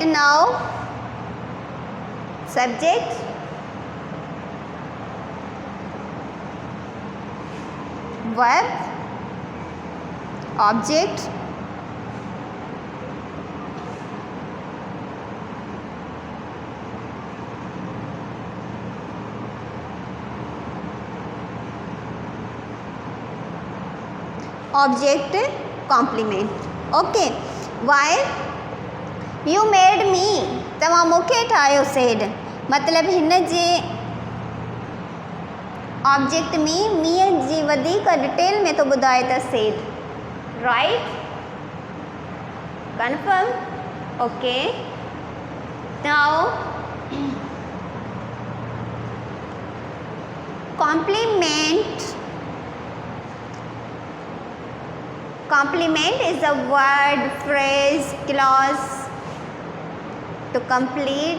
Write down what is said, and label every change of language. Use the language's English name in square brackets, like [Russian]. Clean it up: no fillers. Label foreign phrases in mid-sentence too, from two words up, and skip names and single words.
[English] Now subject, verb, object, object complement. Okay, why? You made me, [Sindhi] तव्हां मूंखे ठाहियो. said मतिलबु हिन जे ऑब्जेक्ट में मीअ जी वधीक डिटेल में थो ॿुधाए त said. [English] Right, confirm. Okay, now complement. Complement is a word, phrase, clause to complete.